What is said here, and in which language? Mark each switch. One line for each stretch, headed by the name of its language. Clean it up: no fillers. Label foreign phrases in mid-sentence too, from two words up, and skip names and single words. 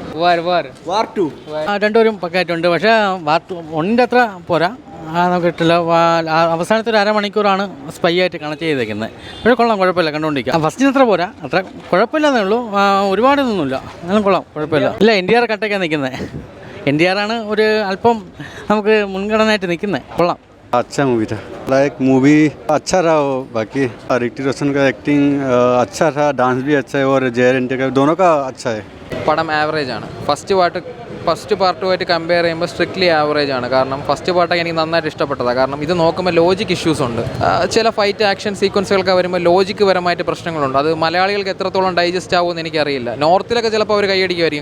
Malayalam: വാർ 2 രണ്ടുപേരും പക്കായിട്ടുണ്ട്. പക്ഷേ വാർ 1 അത്ര പോരാ, നമുക്ക് കിട്ടില്ല. അവസാനത്തെ ഒരു അരമണിക്കൂറാണ് സ്പൈ ആയിട്ട് കണക്ട് ചെയ്തേക്കുന്നത്. പക്ഷേ കൊള്ളാം, കുഴപ്പമില്ല, കണ്ടുകൊണ്ടിരിക്കാം. ഫസ്റ്റിന് അത്ര പോരാ, അത്ര കുഴപ്പമില്ലെന്നേ ഉള്ളൂ, ഒരുപാടൊന്നുമില്ല, എന്നാലും കൊള്ളാം, കുഴപ്പമില്ല. ഇല്ല, NTR കട്ടൊക്കെയാണ് നിൽക്കുന്നത്. NTR ആണ് ഒരു അല്പം നമുക്ക് മുൻഗണനയായിട്ട് നിൽക്കുന്നത്. കൊള്ളാം.
Hindi: अच्छा मूवी था,
English: like movie
Hindi: अच्छा रहा हो. बाकी ऋतिक रोशन का एक्टिंग अच्छा था, डांस भी अच्छा है और JR&T का दोनों का अच्छा है.
Malayalam: പടം ആവറേജ് ആണ്. ഫസ്റ്റ് പാർട്ടുമായിട്ട് കമ്പയർ ചെയ്യുമ്പോൾ
English: strictly average
Malayalam: ആണ്. കാരണം ഫസ്റ്റ് പാർട്ടൊക്കെ എനിക്ക് നന്നായിട്ട് ഇഷ്ടപ്പെട്ടതാണ്. കാരണം ഇത് നോക്കുമ്പോൾ
English: logic issues
Malayalam: ഉണ്ട്. ചില
English: fight action
Malayalam: സീക്വൻസുകളൊക്കെ വരുമ്പോൾ ലോജിക്ക് പരമായിട്ട് പ്രശ്നങ്ങളുണ്ട്. അത് മലയാളികൾക്ക് എത്രത്തോളം ഡൈജസ്റ്റ് ആവുമെന്ന് എനിക്കറിയില്ല. നോർത്തിലൊക്കെ ചിലപ്പോൾ അവർ കൈയടിക്കുമായിരിക്കും.